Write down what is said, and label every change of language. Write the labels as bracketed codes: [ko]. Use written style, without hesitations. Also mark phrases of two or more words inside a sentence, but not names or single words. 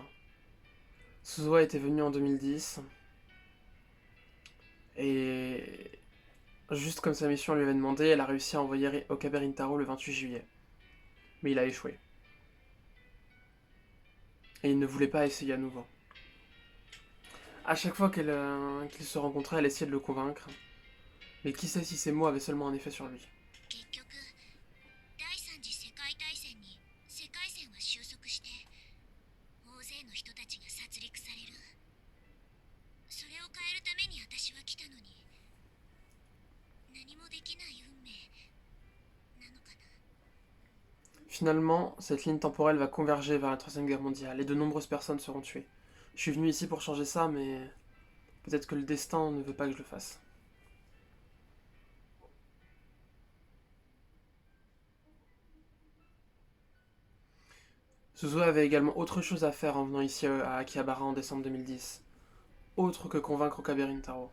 [fr] Suzuha était venu en 2010, et juste comme sa mission lui avait demandé, elle a réussi à envoyer Okabe Rintaro le 28 juillet. Mais il a échoué. Et il ne voulait pas essayer à nouveau. À chaque fois qu'ils se rencontraient, elle essayait de le convaincre. Mais qui sait si ces mots avaient seulement un effet sur lui. [ja] 結局、第三次世界大戦に世界線は収束して、大勢の人たちが殺戮される。それを変えるために私は来たのに、何もできない運命なのかな。 [fr] Finalement, cette ligne temporelle va converger vers la Troisième Guerre mondiale et de nombreuses personnes seront tuées. Je suis venu ici pour changer ça, mais peut-être que le destin ne veut pas que je le fasse. Suzuha avait également autre chose à faire en venant ici à Akihabara en décembre 2010, autre que convaincre Okabe Rintaro.